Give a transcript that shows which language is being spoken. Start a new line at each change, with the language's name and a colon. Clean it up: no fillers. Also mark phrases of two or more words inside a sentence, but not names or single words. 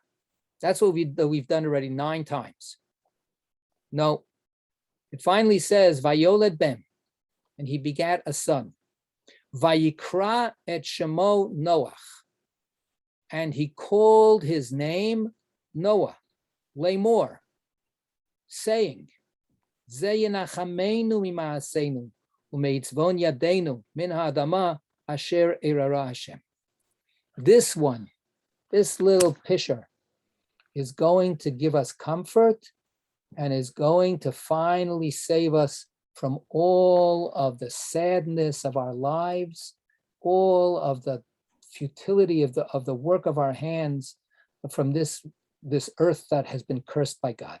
English: That's what we've done already 9 times. No, it finally says
Hebrew: ויולד בן,
English: and he begat a son.
Hebrew: ויקרא את שמו נח,
English: and he called his name Noah,
Hebrew: Lemor, saying, זה ינחמנו ממעשנו ומעצבון ידינו מן האדמה אשר אררה ה.
English: This little pisher is going to give us comfort and is going to finally save us from all of the sadness of our lives, all of the futility of the work of our hands, from this earth that has been cursed by God.